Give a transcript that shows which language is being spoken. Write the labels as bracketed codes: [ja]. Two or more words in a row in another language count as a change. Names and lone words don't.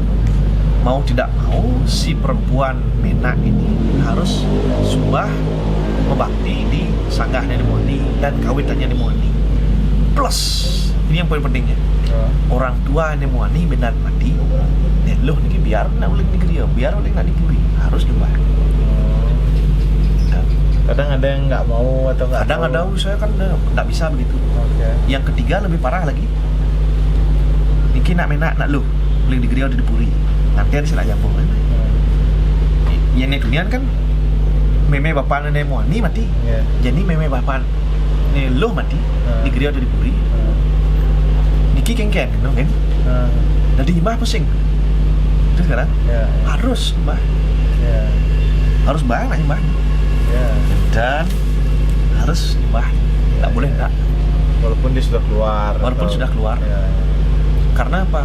[id] Mau tidak mau si perempuan Menak ini harus sembah membakti di sanggah Nenek Muani dan kawitannya Nenek Muani. Plus ini yang paling pentingnya, orang tua Nenek Muani benar mati. [ban] Loh niki biar nak uling di griya, biar uling nak dipuri, [id] harus nyembah. Kadang ada yang nggak mau atau nggak. Kadang ada saya kan nggak bisa begitu. Yang ketiga lebih parah lagi. [ban] Niki nak menak nak lu uling di griya di dipuri. [id] Nanti ada sila jambung. Yang nekunian kan [ban] meme bapak [id] Nenek Muani mati. Jadi [ban] meme bapak [id] ni loh mati di griya atau di puri. [ban] Niki kengken kan? [id] Jadi nyembah pusing. Itu sekarang harus nyembah. Harus nyembah. Dan harus nyembah. Tak boleh enggak. Walaupun dia sudah keluar. Sudah keluar. Karena apa?